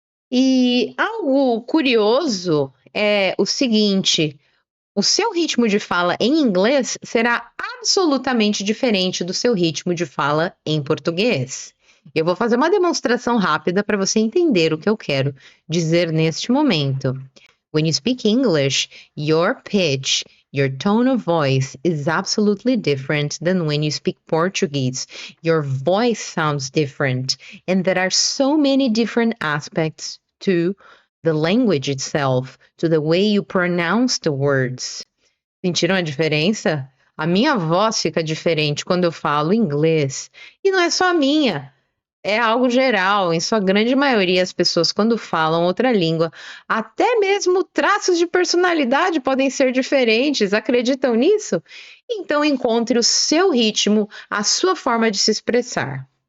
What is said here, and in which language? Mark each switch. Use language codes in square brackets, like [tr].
[pt] E algo curioso é o seguinte: o seu ritmo de fala em inglês será absolutamente diferente do seu ritmo de fala em português. Eu vou fazer uma demonstração rápida para você entender o que eu quero dizer neste momento. [en] When you speak English, your pitch, your tone of voice is absolutely different than when you speak Portuguese. Your voice sounds different, and there are so many different aspects to the language itself, to the way you pronounce the words. [pt] Sentiram a diferença? A minha voz fica diferente quando eu falo inglês. E não é só a minha. é algo geral. Em sua grande maioria, as pessoas, quando falam outra língua, até mesmo traços de personalidade podem ser diferentes. Acreditam nisso? Então, encontre o seu ritmo, a sua forma de se expressar.